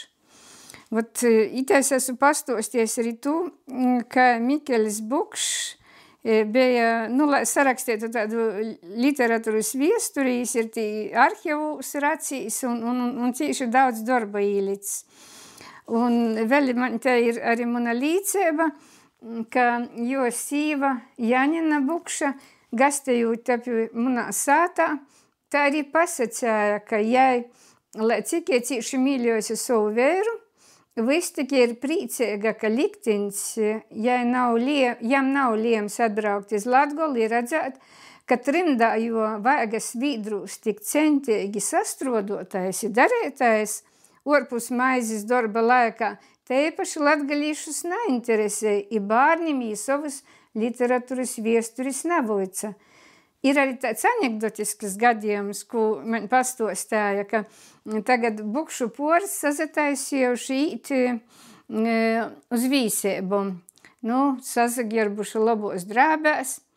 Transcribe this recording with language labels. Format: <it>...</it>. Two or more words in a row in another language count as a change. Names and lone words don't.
<ltg>Vot, itais esmu pastuosties arī tu, ka Mikeļs Bukšs bija, lai sarakstētu tādu literatūras viesturi, jis ir tī arhivūs racīs un cīši daudz darba īlicis. Un vēl man te ir arī mana līdzība, ka jo sīva Janina Bukša, gastējot tapi manā sātā, tā arī pasacēja, ka jai, lai cik jai cīši mīļojusi savu vēru, viss tikai ir prīceiga, ka liktiņs jam nav liems atbraukt iz Latgolu i redzēt, ka trimdā jo vaiga svīdrūs tik centīgi sastrodotais i darētais, orpus maizes darba laikā, te īpaši latgalīšus neinteresēja, i bārnim jī savus literatūras viesturis nevoica. Ir arī tāds anekdotisks gadījums, ko man pastuostāja, ka tagad Bukšu pors sazataisījuši īt uz vīseibu. Sazagierbuši labos drābēs.</ltg>